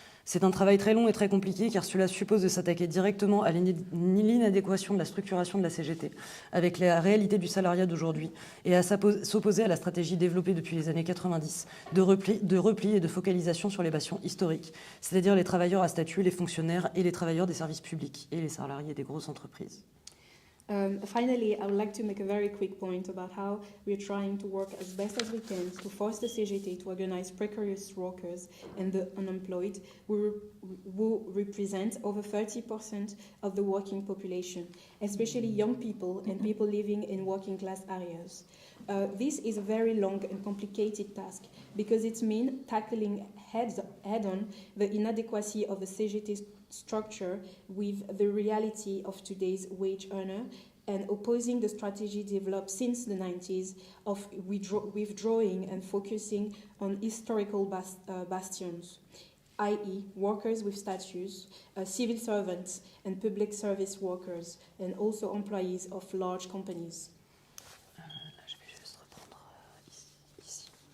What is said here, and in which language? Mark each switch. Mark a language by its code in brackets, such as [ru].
[fr] C'est un travail très long et très compliqué, car cela suppose de s'attaquer directement à l'inadéquation de la structuration de la CGT avec la réalité du salariat d'aujourd'hui et à s'opposer à la stratégie développée depuis les années 90 de repli et de focalisation sur les bastions historiques, c'est-à-dire les travailleurs à statut, les fonctionnaires et les travailleurs des services publics et les salariés des grosses entreprises. [en] Finally, I would like to make a very quick point about how we are trying to work as best as we can to force the CGT to organize precarious workers and the unemployed, who represent over 30% of the working population, especially young people and people living in working class areas. This is a very long and complicated task because it means tackling head-on the inadequacy of the CGT structure with the reality of today's wage earner and opposing the strategy developed since the 90s of withdrawing and focusing on historical bastions, i.e. workers with status, civil servants and public service workers, and also employees of large companies. [fr] Là, je vais juste reprendre ici.